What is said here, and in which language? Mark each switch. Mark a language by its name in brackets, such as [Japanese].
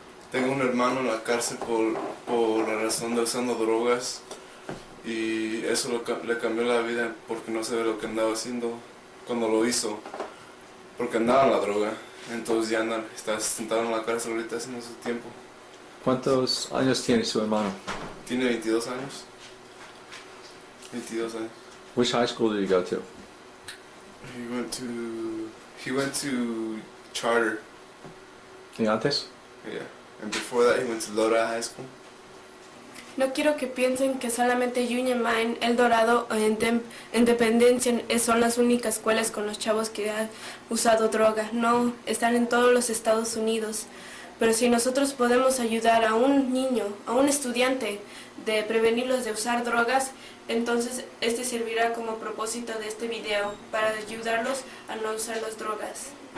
[Spanish] Tengo un hermano en la cárcel por la razón de usando drogas, y eso le cambió la vida porque no sabe lo que andaba haciendo cuando lo hizo, porque andaba en la droga. Entonces ya está sentado en la cárcel ahorita haciendo su tiempo. ¿Cuántos años tiene su hermano? Tiene 22 años. 22 años. [English] Which high school did he go to? He went to charter. [Spanish] ¿Y antes? [English] Yeah. And before that he went to Lora High School. [Spanish] No quiero que piensen que solamente Union Mine, El Dorado o Independencia son las únicas escuelas con los chavos que han usado droga. No, están en todos los Estados Unidos. Pero si nosotros podemos ayudar a un niño, a un estudiante, de prevenirlos de usar drogas, entonces este servirá como propósito de este video, para ayudarlos a no usar las drogas.